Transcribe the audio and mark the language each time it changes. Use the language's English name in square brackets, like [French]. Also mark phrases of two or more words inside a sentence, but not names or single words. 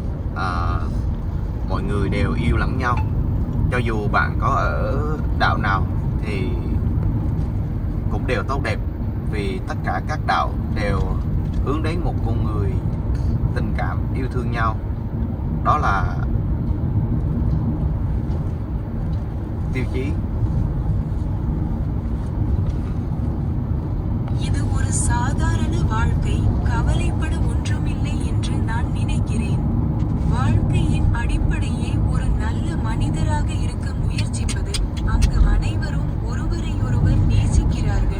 [Vietnamese] Mọi người đều yêu lẫn nhau. Cho dù bạn có ở đạo nào thì cũng đều tốt đẹp, vì tất cả các đạo đều hướng đến một con người tình cảm yêu thương nhau. Đó là tiêu chí. [Tamil] இது ஒரு சாதாரண வாழ்க்கை, கவலைப்பட ஒன்றுமில்லை என்று நான் நினைக்கிறேன். வாழ்க்கையின் அடிப்படையே ஒரு நல்ல மனிதராக இருக்க முயற்சிப்பது. அங்கு அனைவரும் ஒருவரையொருவர் நேசிக்கிறார்கள்.